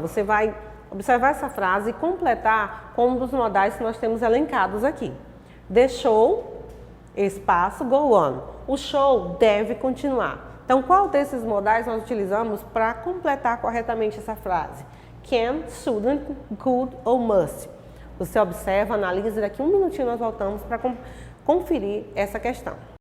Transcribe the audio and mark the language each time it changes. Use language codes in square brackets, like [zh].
[pt] Você vai observar essa frase e completar com um dos modais que nós temos elencados aqui. [en] The show, [pt] espaço, [en] go on. [pt] O show deve continuar. Então qual desses modais nós utilizamos para completar corretamente essa frase? Can, shouldn't, could ou must? Você observa, analisa, daqui um minutinho nós voltamos para conferir essa questão.